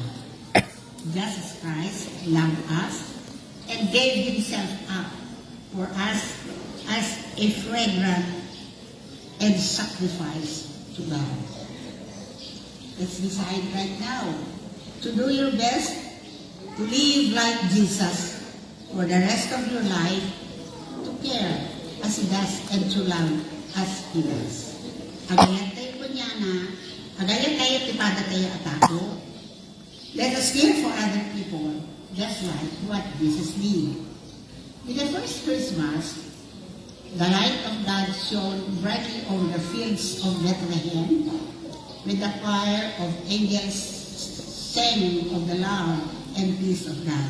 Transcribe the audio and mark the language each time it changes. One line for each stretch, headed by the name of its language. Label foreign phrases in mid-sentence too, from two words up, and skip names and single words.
English: Jesus Christ loved us and gave himself up for us as a fragrant and sacrifice to God. Let's decide right now to do your best to live like Jesus for the rest of your life, to care as He does and to love as He does.
Iloko: Agayat tayo kunyana, agayat tayo tipada tayo atako.
English: Let us care for other people, just like what Jesus did. In the first Christmas, the light of God shone brightly over the fields of Bethlehem, with the choir of angels singing of the love and peace of God.